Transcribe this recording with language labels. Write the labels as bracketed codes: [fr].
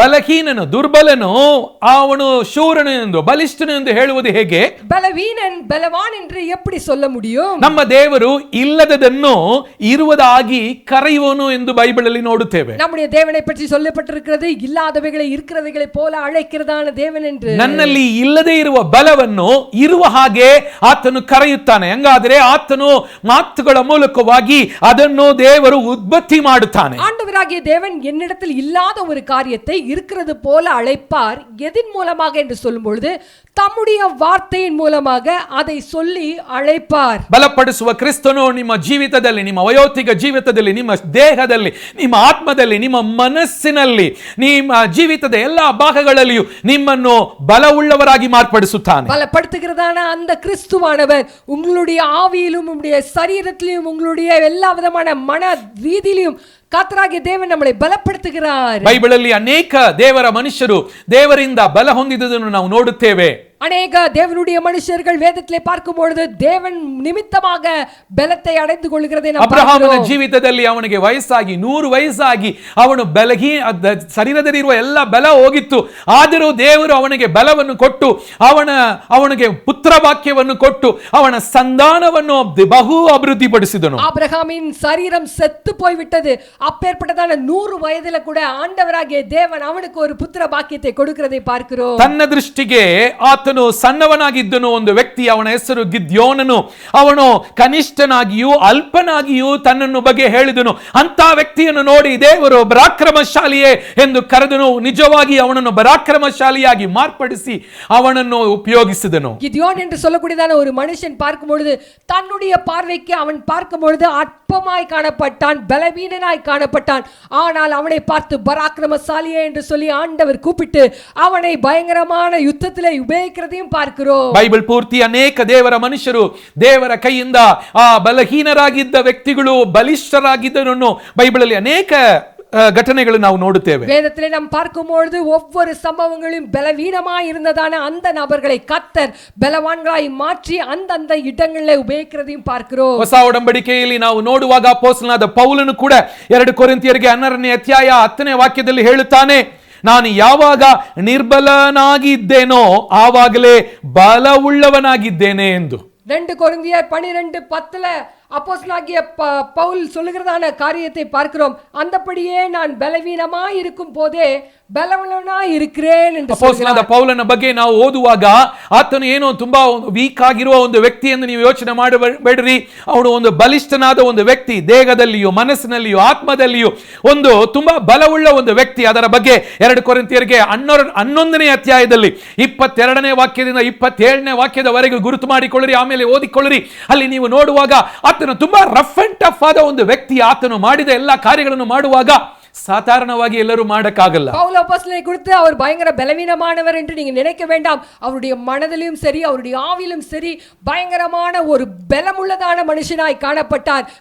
[kn] ಬಲಹೀನನು ದುರ್ಬಲನು ಅವನು ಶೂರನು ಎಂದು ಬಲಿಷ್ಠನು ಎಂದು ಹೇಳುವುದು ಹೇಗೆ? [ta] பலவீனன் பலவான் என்று எப்படி சொல்ல முடியும்? [kn] ನಮ್ಮ ದೇವರು ಇಲ್ಲದದನ್ನು ಇರುವುದಾಗಿ ಕರೆಯುವನು ಎಂದು ಬೈಬಲ್ ಅಲ್ಲಿ ನೋಡುತ್ತೇವೆ. [ta] நம்முடைய தேவனை பற்றி சொல்லப்பட்டிருக்கிறது இல்லாதவைகளை இருக்கிறவைகளை போல அழைக்கிறதான தேவன் என்று. [kn] ನನ್ನಲ್ಲಿ ಇಲ್ಲದೆ ಇರುವ ಬಲವನ್ನು ಇರುವ ಹಾಗೆ ಆತನು ಕರೆಯುತ್ತಾನೆ. ಹಂಗಾದ್ರೆ ಆತನು ಮಾತುಗಳ ಮೂಲಕವಾಗಿ ಅದನ್ನು ದೇವರು ಉತ್ಪತ್ತಿ ಮಾಡುತ್ತಾನೆ. [ta] ஆண்டவராகிய தேவன் என்னிடத்தில் இல்லாத ஒரு காரியத்தை இருக்கிறது போல அழைப்பார். எதின் மூலமாக என்று சொல்லும் பொழுது தம்முடைய வார்த்தையின் மூலமாக அதை சொல்லி அழைப்பார். [kn] ಬಲಪಡಿಸುವ ಕ್ರಿಸ್ತನು ನಿಮ್ಮ ಜೀವಿತದಲ್ಲಿ, ನಿಮ್ಮ ವಯೋತಿಕ ಜೀವಿತದಲ್ಲಿ, ನಿಮ್ಮ ದೇಹದಲ್ಲಿ, ನಿಮ್ಮ ಆತ್ಮದಲ್ಲಿ, ನಿಮ್ಮ ಮನಸ್ಸಿನಲ್ಲಿ, ನಿಮ್ಮ ಜೀವಿತದ ಎಲ್ಲಾ ಭಾಗಗಳಲ್ಲಿಯೂ ನಿಮ್ಮನ್ನು ಬಲವುಳ್ಳವರಾಗಿ ಮಾರ್ಪಡಿಸುತ್ತಾನೆ. [ta] பலப்படுத்துகிறதான அந்த கிறிஸ்துவானவர் உங்களுடைய ஆவியிலும் உங்களுடைய சரீரத்திலும் உங்களுடைய எல்லா விதமான மன ரீதியிலும் [kn] ಕರ್ತನಾಗಿಯ ದೇವರು ನಮ್ಮನ್ನು ಬಲಪಡಿಸುತ್ತಾರೆ. ಬೈಬಲಲ್ಲಿ ಅನೇಕ ದೇವರ ಮನುಷ್ಯರು ದೇವರಿಂದ ಬಲ ಹೊಂದಿದುದನ್ನು ನಾವು ನೋಡುತ್ತೇವೆ. [ta] அநேக தேவனுடைய மனுஷர்கள் வேதத்திலே பார்க்கும் பொழுது தேவன் நிமித்தமாக பலத்தை அடைந்து கொள்கிறதை நாம் [kn] ಅಬ್ರಹಾಮನ [ta] பார்க்கிறோம். [kn] ಜೀವಿತದಲ್ಲಿ ಅವನಿಗೆ ವಯಸ್ಸಾಗಿ 100 ವಯಸ್ಸಾಗಿ ಅವನು ಶರೀರದಲ್ಲಿರುವ ಎಲ್ಲ ಬಲ ಹೋಗಿತ್ತು. ಆದರೂ ದೇವರು ಅವನಿಗೆ ಬಲವನ್ನು ಕೊಟ್ಟು ಅವನಿಗೆ ಪುತ್ರ ವಾಕ್ಯವನ್ನು ಕೊಟ್ಟು ಅವನ ಸಂತಾನವನ್ನು ಬಹು ಅಭಿವೃದ್ಧಿಪಡಿಸಿದನು. [ta] ஆபிரகாமின் சரீரம் செத்து போய்விட்டது. அப்பேற்பட்டதான 100 வயதில கூட ஆண்டவராகிய தேவன் அவனுக்கு ஒரு புத்திர பாக்கியத்தை கொடுக்கிறதை பார்க்கிறோம். [kn] ತನ್ನ ದೃಷ್ಟಿಗೆ ಆತನು ಸಣ್ಣವನಾಗಿದ್ದನು ಒಂದು ವ್ಯಕ್ತಿ, ಅವನ ಹೆಸರು ಗಿದ್ಯೋನನು. ಅವನು ಕನಿಷ್ಠನಾಗಿಯೂ ಅಲ್ಪನಾಗಿಯೂ ತನ್ನನ್ನು ಬಗ್ಗೆ ಹೇಳಿದನು. ಅಂತ ವ್ಯಕ್ತಿಯನ್ನು ನೋಡಿ ದೇವರು ಪರಾಕ್ರಮಶಾಲಿಯೇ ಎಂದು ಕರೆದನು. ನಿಜವಾಗಿ ಅವನನ್ನು ಪರಾಕ್ರಮಶಾಲಿಯಾಗಿ ಮಾರ್ಪಡಿಸಿ ಅವನನ್ನು ಉಪಯೋಗಿಸಿದನು. [ta] கிதியோன் என்று சொல்லக்கூடியதான ஒரு மனுஷன் பார்க்கும் பொழுது தன்னுடைய பார்வைக்கு அவன் பார்க்கும் பொழுது அற்பமாய் காணப்பட்டான், பலவீனனாய் காணப்பட்டான். ஆனால் அவனை பார்த்து பராக்கிரமசாலியே என்று சொல்லி ஆண்டவர் கூப்பிட்டு அவனை பயங்கரமான யுத்தத்திலே உபயோகிக்கிறதையும் பார்க்கிறோம். [kn] ಬೈಬಲ್ ಪೂರ್ತಿ ಅನೇಕ ದೇವರ ಮನುಷ್ಯರು ದೇವರ ಕೈಯಿಂದ ಆ ಬಲಹೀನರಾಗಿದ್ದ ವ್ಯಕ್ತಿಗಳು ಬಲಿಷ್ಠರಾಗಿದ್ದರನ್ನು ಬೈಬಲಲ್ಲಿ ಅನೇಕ ಘಟನೆಗಳು ನಾವು ನೋಡುತ್ತೇವೆ. வேதத்திலே நாம் பார்க்கும்போது ஒவ்வொரு சம்பவங்களும் பலவீனமாய் இருந்ததான அந்த நபர்களை கர்த்தர் பலவான்களாய் மாற்றி அந்த இடங்களிலே உபயோகிக்கிறதையும் பார்க்கிறோம். ಹೊಸ ಒಡಂಬಡಿಕೆಯಲ್ಲಿ ನಾವು ನೋಡುವಾಗ ಅಪೊಸ್ತಲನಾದ ಪೌಲನು ಕೂಡ 2 ಕೊರಿಂಥಿಯರಿಗೆ 12ನೇ ಅಧ್ಯಾಯ 10ನೇ ವಾಕ್ಯದಲ್ಲಿ ಹೇಳುತ್ತಾನೆ, ನಾನು ಯಾವಾಗ ನಿರ್ಬಲನಾಗಿದ್ದೇನೋ ಆವಾಗಲೇ ಬಲವುಳ್ಳವನಾಗಿದ್ದೇನೆ ಎಂದು. [ta] 2 கொரிந்தியர் 12:10 அப்போஸ்தலனாகிய பவுல் சொல்லுகிறதான காரியத்தை பார்க்கிறோம். அந்தபடியே நான் பலவீனமாய் இருக்கும் போதே [kn] ಬಲವುಳ್ಳವನಾಗಿ [ta] இருக்கிறேன் [kn] ಎಂದು ಅಪೊಸ್ತಲನಾದ ಪೌಲನ ಬಗ್ಗೆ ನಾವು ಓದುವಾಗ ಆತನು ಏನೋ ತುಂಬಾ ವೀಕ್ ಆಗಿರುವ ಒಂದು ವ್ಯಕ್ತಿ ಎಂದು ನೀವು ಯೋಚನೆ ಮಾಡಬೇಡ್ರಿ. ಅವನು ಒಂದು ಬಲಿಷ್ಠನಾದ ಒಂದು ವ್ಯಕ್ತಿ, ದೇಹದಲ್ಲಿಯೂ ಮನಸ್ಸಿನಲ್ಲಿಯೂ ಆತ್ಮದಲ್ಲಿಯೂ ಒಂದು ತುಂಬಾ ಬಲವುಳ್ಳ ಒಂದು ವ್ಯಕ್ತಿ. ಅದರ ಬಗ್ಗೆ 2 ಕೊರಿಂಥಿಯರಿಗೆ 11ನೇ ಅಧ್ಯಾಯದಲ್ಲಿ 22ನೇ ವಾಕ್ಯದಿಂದ 27ನೇ ವಾಕ್ಯದವರೆಗೆ ಗುರುತು ಮಾಡಿಕೊಳ್ಳಿರಿ, ಆಮೇಲೆ ಓದಿಕೊಳ್ಳಿರಿ. ಅಲ್ಲಿ ನೀವು ನೋಡುವಾಗ ಆತನು ತುಂಬಾ [en] rough and tough [kn] ಆದ ಒಂದು ವ್ಯಕ್ತಿ. ಆತನು ಮಾಡಿದ ಎಲ್ಲಾ ಕಾರ್ಯಗಳನ್ನು ಮಾಡುವಾಗ சாதாரணವಾಗಿ ಎಲ್ಲರೂ ಮಾಡಕ್ಕಾಗಲ್ಲ. [ta] பவுல் அப்போஸ்தலனை குறித்து அவர் பயங்கர பலவீனமானவர் என்று நீங்க நினைக்க வேண்டாம். அவருடைய மனதிலும் சரி அவருடைய ஆவிலும் சரி பயங்கரமான ஒரு பலமுள்ளதான மனுஷனாய் காணப்பட்டார்.